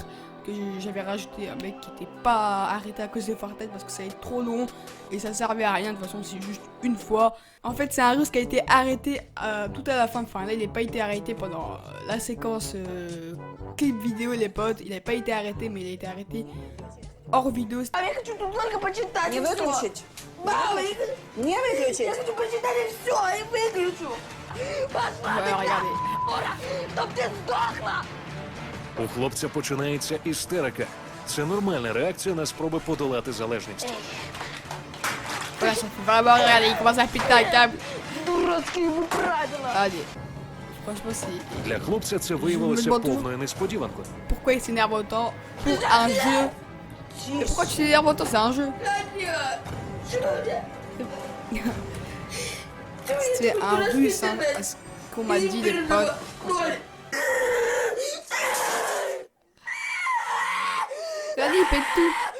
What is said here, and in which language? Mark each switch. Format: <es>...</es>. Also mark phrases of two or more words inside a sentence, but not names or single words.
<fr>Que j'avais rajouté un mec qui était pas arrêté à cause de Fortnite parce que ça allait être trop long et ça servait à rien. De toute façon c'est juste une fois. En fait c'est un russe qui a été arrêté tout à la fin. Enfin là il n'a pas été arrêté pendant la séquence clip vidéo les potes. Il n'a pas été arrêté mais il a été arrêté hors vidéo.</fr> <ru>А я хочу тут только почитать. Не и всё. выключить? Мама, Не я выключить? хочу почитать и все, и выключу. Пошла ты</ru> <fr>Regardez.</fr> <ru>на, Ура, чтоб ты сдохла.</ru> <uk>У хлопця починається істерика. Це нормальна реакція на спроби подолати залежність.</uk> <fr>Voilà, ça fait vraiment regarder, il commence à péter un câble.</fr> <ru>Дурацкий ему правила.</ru> <fr>Allez, franchement, c'est...</fr> <uk>Для хлопця це виявилося</uk> <fr>Je me demande</fr> <uk>повною несподіванкою.</uk> <fr>Pourquoi il s'énerve autant pour un jeu? Mais pourquoi tu t'énerves autant? C'est un jeu. C'est un russe, hein, à ce qu'on m'a dit les potes. Regardez, il pète tout.</fr>